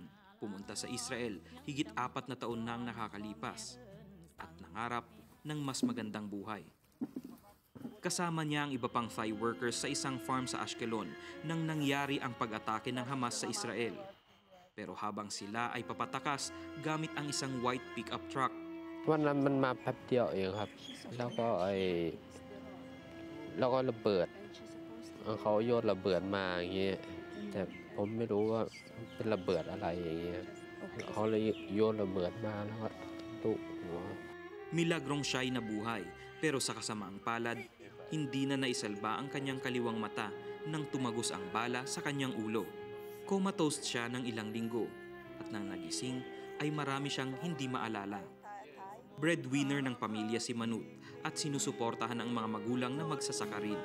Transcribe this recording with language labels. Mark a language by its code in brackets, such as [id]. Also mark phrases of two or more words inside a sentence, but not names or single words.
[tl] Pumunta sa Israel higit 4 na taon nang nakakalipas at nangarap ng mas magandang buhay. Kasama niya ang iba pang [en] Thai workers [tl] sa isang farm sa Ashkelon nang nangyari ang pag-atake ng Hamas sa Israel. Pero habang sila ay papatakas gamit ang isang [en] white pickup truck. [th] วันนั้นมันมาแป๊บเดียวเองครับแล้วก็ระเบิดเขาโยนระเบิดมาอย่างเงี้ยแต่ผมไม่รู้ว่าเป็นระเบิดอะไรอย่างเงี้ยเขาเลยโยนระเบิดมาแล้วก็ตุหัว [tl] Milagrong siya'y nabuhay, pero sa kasamaang palad, hindi na naisalba ang kanyang kaliwang mata nang tumagos ang bala sa kanyang ulo. Comatose siya ng ilang linggo at nang nagising ay marami siyang hindi maalala. Breadwinner ng pamilya si Manut at sinusuportahan ang mga magulang na magsasaka rin.